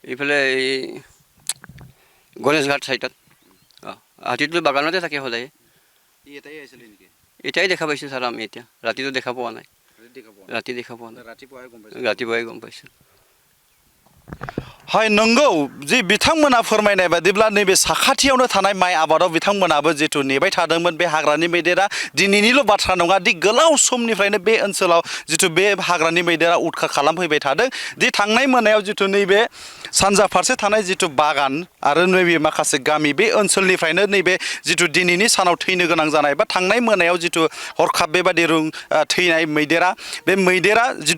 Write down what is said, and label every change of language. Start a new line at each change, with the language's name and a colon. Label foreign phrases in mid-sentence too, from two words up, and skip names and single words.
Assamese: এইফালে এই গণেশ ঘাট চাইডত হাতীটো বাগানতে থাকে সদায় এটাই আহিছিলে নেকি এতিয়াই দেখা পাইছোঁ ছাৰ আমি এতিয়া ৰাতিটো দেখা পোৱা নাই ৰাতি দেখা পোৱা নাই ৰাতিপুৱাই গম পাইছোঁ
Bodo: হয় नंगौ जि बिथांमोना फोरमायनाय बादिब्ला नैबे साखाथियावनो थानाय माइ आबादाव बिथांमोनाबो जिथु नेबाय थादोंमोन बे हाग्रानि मैदेरा दिनैनिल' बाथ्रा नङा दि गोलाव समनिफ्रायनो बे ओनसोलाव जिथु बे हाग्रानि मैदेरा उदखार खालामफैबाय थादों दि थांनाय मोनायाव जिथु नैबे सानजा फारसे थानाय जिथु बागान आरो नैबे माखासे गामि बे ओनसोलनिफ्रायनो नैबे जिथु दिनैनि सानाव थैनो गोनां जानाय बा थांनाय मोनायाव जिथु हरखाब बेबादि थैनाय मैदेरा बे मैदेरा जिथु